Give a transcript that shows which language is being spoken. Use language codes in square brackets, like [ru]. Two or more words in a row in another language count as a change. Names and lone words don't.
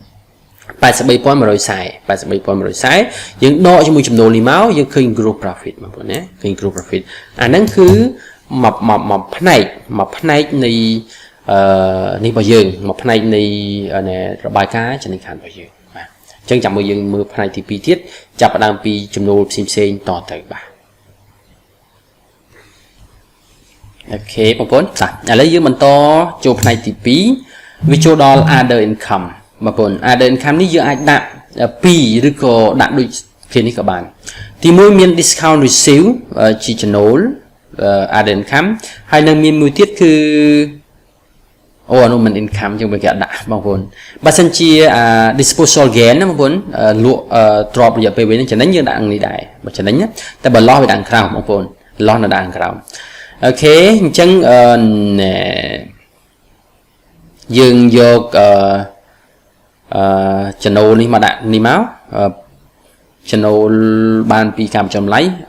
[km] 83,140 យើងដកជាមួយចំណូលនេះមកយើងឃើញ [en] gross profit [km] បងប្អូនណាឃើញ [en] gross profit [km] អាហ្នឹងគឺមួយផ្នែកនៃនេះរបស់យើងមួយផ្នែកនៃរបាយការណ៍ចំណេញខាតរបស់យើងបាទអញ្ចឹងចាំមើលយើងមើលផ្នែកទី2ទៀតចាប់ផ្ដើមពីចំណូលផ្សេងតទៅបាទ អូខេបងប្អូនចាឥឡូវយើងបន្តចូលផ្នែកទី2វាចូលដល់ [en] other income [km] បងប្អូន [en] other income [km] នេះ យើងអាចដាក់2ឬក៏ដាក់ដូចគ្នានេះក៏បានទី1មាន [en] discount receive [km] ជាចំណូល [en] other income [km] ហើយនឹងមានមួយទៀតគឺអានោះមិន income យើងគេដាក់បងប្អូនបើសិនជា [en] disposal gain [km] ណាបងប្អូនលក់ទ្រព្យរយៈពេលវែងចំណេញយើងដាក់នេះដែរបើចំណេញតែបើ loss វាដាក់ក្រោមបងប្អូន loss នៅដាក់ក្រោមអូខេអញ្ចឹង យើងយកចំណូលនេះមកដាក់នេះមកចំណូលបានពីការចំណាយ